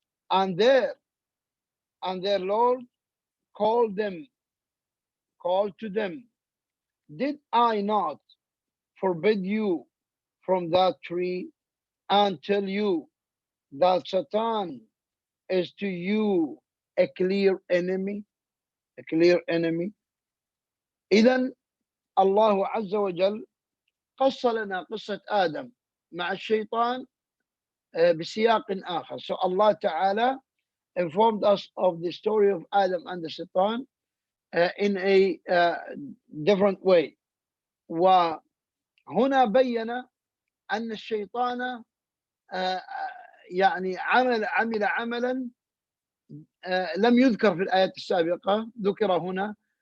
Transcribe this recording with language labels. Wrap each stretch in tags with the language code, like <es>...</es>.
<en>And their Lord called to them, did I not forbid you from that tree and tell you that Satan is to you a clear enemy, a clear enemy.</en> <ar>إذن الله عز وجل قص لنا قصة آدم مع الشيطان بسياق آخر.</ar> <en>So Allah Ta'ala informed us of the story of Adam and the Satan in a different way.</en> <ar>وهنا بين أن الشيطان يعني عمل عملا لم يذكر في الآيات السابقة، ذكر هنا.</ar>